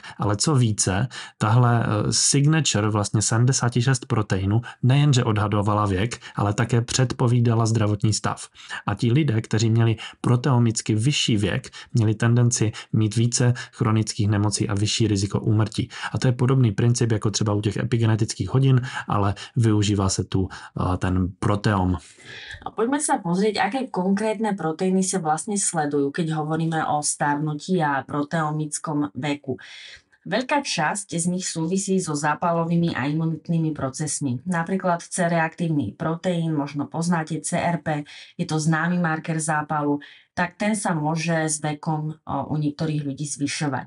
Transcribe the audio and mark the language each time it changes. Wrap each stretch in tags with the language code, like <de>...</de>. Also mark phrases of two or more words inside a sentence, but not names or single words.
<cs>Ale co více, tahle signature vlastně 76 proteinů nejenže odhadovala věk, ale také předpovídala zdravotní stav. A ti lidé, kteří měli proteomicky vyšší věk, měli tendenci mít více chronických nemocí a vyšší riziko úmrtí. A to je podobný princip jako třeba u těch epigenetických hodin, ale využívá se tu ten proteom.</cs> <sk>Poďme sa pozrieť, aké konkrétne proteíny sa vlastne sledujú, keď hovoríme o starnutí a proteomickom veku. Veľká časť z nich súvisí so zápalovými a imunitnými procesmi. Napríklad C-reaktívny proteín, možno poznáte CRP, je to známy marker zápalu, tak ten sa môže s vekom u niektorých ľudí zvyšovať.</sk>